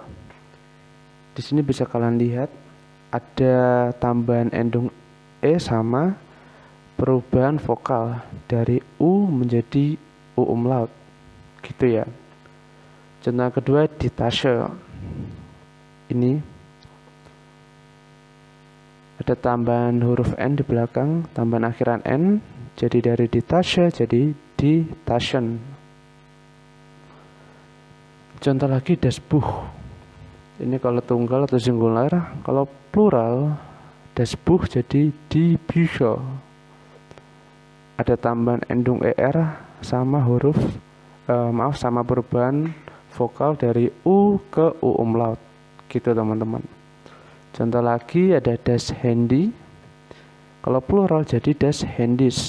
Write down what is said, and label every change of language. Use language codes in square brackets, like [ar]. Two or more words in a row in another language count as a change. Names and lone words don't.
[id] Di sini bisa kalian lihat ada tambahan endung e sama perubahan vokal dari u menjadi u umlaut. Gitu ya. Contoh kedua [de] di Tasche. [id] Ini ada tambahan huruf n di belakang, tambahan akhiran n. Jadi dari [de] die Tasche [id] jadi [de] die Taschen. [id] Contoh lagi [de] das Buch. [id] Ini kalau tunggal atau singular. Kalau plural, [de] das Buch [id] jadi [de] die Bücher. [id] Ada tambahan endung er sama sama perubahan vokal dari u ke u umlaut. Gitu teman-teman. Contoh lagi ada [de] das Handy. [id] Kalau plural jadi [de] das Handys.